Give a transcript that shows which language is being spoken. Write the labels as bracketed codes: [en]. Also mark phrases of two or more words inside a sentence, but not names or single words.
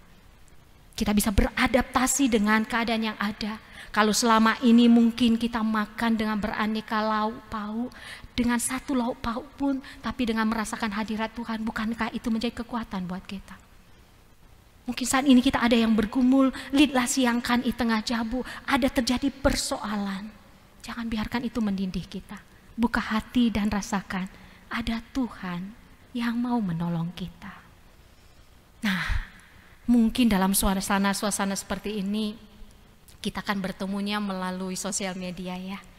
[id] Kita bisa beradaptasi dengan keadaan yang ada. Kalau selama ini mungkin kita makan dengan beraneka lauk pauk, dengan satu lauk pauk pun, tapi dengan merasakan hadirat Tuhan, bukankah itu menjadi kekuatan buat kita? Mungkin saat ini kita ada yang bergumul, [btx] lidlah siangkan di tengah jabu, [id] ada terjadi persoalan. Jangan biarkan itu mendindih kita. Buka hati dan rasakan, ada Tuhan yang mau menolong kita. Nah, mungkin dalam suasana seperti ini, kita akan bertemunya melalui sosial media ya.